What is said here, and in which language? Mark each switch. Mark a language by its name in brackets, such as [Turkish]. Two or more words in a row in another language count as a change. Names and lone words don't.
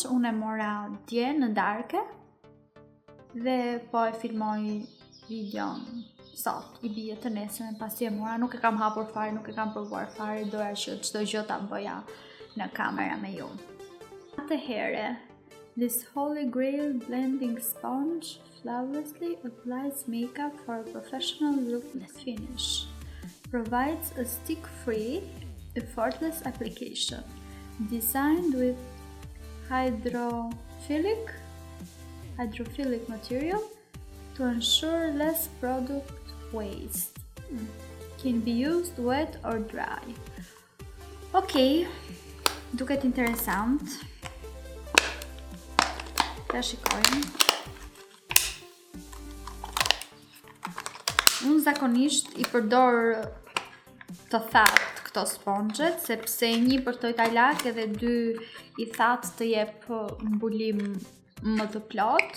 [Albanian] Unë e mora dje në darkë dhe po e filmoj videon sot, I bie të nesërmen pasi e mora, nuk e kam hapur fare, nuk e kam provuar fare, doja që çdo gjë ta bëja në kamera me ju. Atëherë, [English] this holy grail blending sponge flawlessly applies makeup for a professional look finish. Provides a stick-free, effortless application. Designed with hydrophilic material to ensure less product waste. Can be used wet or dry. [Albanian] Ok, duket interesant. Ta shikojmë. Unë zakonisht I përdor të thatë këto sponjet, sepse një përtoj tajlak edhe dy I thatë të jep mbulim më të plot.